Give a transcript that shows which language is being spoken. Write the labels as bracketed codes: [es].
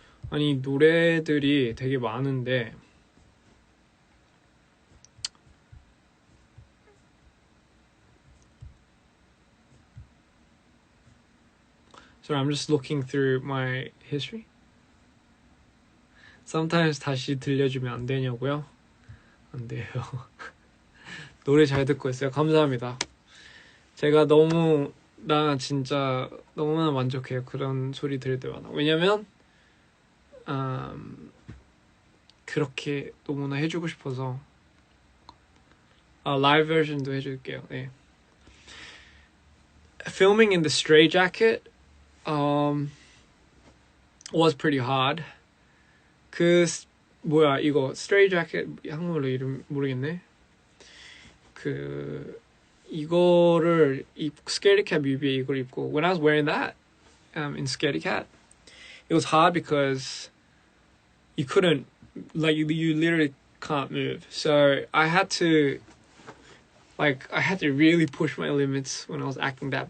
[ko] 아니 노래들이 되게 많은데 [en] So I'm just looking through my history. [ko] Sometimes 다시 들려주면 안 되냐고요? 안 돼요. 노래 잘 듣고 있어요. 감사합니다. 제가 나 진짜 너무나 만족해요. 그런 소리 들을 때마다. 왜냐면 그렇게 너무나 해주고 싶어서 라이브 버전도 해줄게요. 네. [en] Filming in the Stray Jacket was pretty hard. [ko] 뭐야 이거 Stray Jacket 한국말로 이름 모르겠네. 이거를 Scaredy Cat 뮤비에 이걸 입고 [en] when I was wearing that in Scaredy Cat, it was hard because you couldn't you literally can't move. So I had to really push my limits when I was acting that.